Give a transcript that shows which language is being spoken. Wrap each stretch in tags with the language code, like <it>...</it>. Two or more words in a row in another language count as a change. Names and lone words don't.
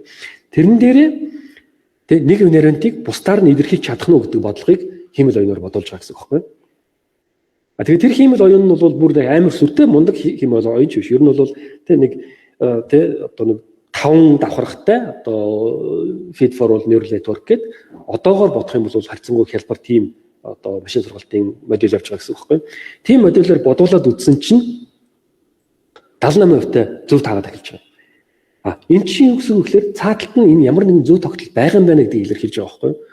<mn>Тэрэн дээрээ нэг инвариантыг бусдаар нь илэрхийлж чадах нь гэдэг бодлогыг хиймэл оюунаар бодуулж байгаа гэсэн үг байхгүй. Тэгээд тэр хиймэл оюун нь бол бүр амар сүртэй мундаг хиймэл оюун ч биш. Ер нь бол нэг одоо нэг 5 давхаргатай одоо</mn> <en>feed forward neural network</en> <mn>гэдэг одоогоор бодох юм бол харьцангуй хялбар тийм одоо машин сургалтын модель явж байгаа гэсэн үг байхгүй. Тийм модельээр бодуулаад үзсэн чинь 78% зөв таагаад эхэлж байгаа. Энэ чинь юу гэсэн үг гэхээр цааталт нь энэ ямар нэгэн зөв тогтол байгаа юм байна гэдгийг илэрхийлж байгаа байхгүй юу?</mn>